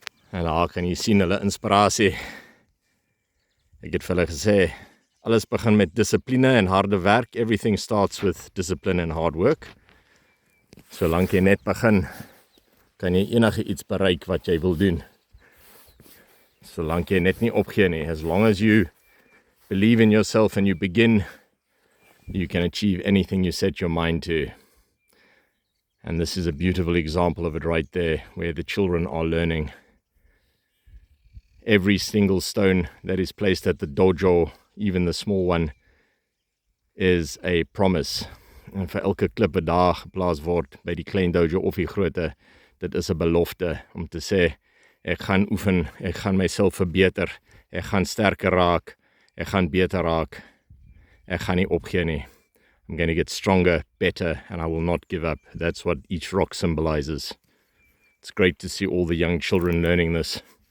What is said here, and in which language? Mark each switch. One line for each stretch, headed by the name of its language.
Afrikaans: En daar kan jy sien hulle inspirasie. Ek het vir hulle gesê, alles begin met dissipline en harde werk.
English: Everything starts with discipline and hard work.
Afrikaans: Solank jy net begin, kan jy enige iets bereik wat jy wil doen. Solank jy net nie opgee nie.
English: As long as you believe in yourself and you begin, you can achieve anything you set your mind to. And this is a beautiful example of it right there, where the children are learning. Every single stone that is placed at the dojo, even the small one, is a promise.
Afrikaans: En vir elke klippe daar geplaas word by die klein dojo of die groote, dit is 'n belofte om te sê, ek gaan oefen, ek gaan myself verbeter, ek gaan sterker raak, ek gaan beter raak, ek gaan nie opgee nie.
English: I'm going to get stronger, better, and I will not give up. That's what each rock symbolizes. It's great to see all the young children learning this.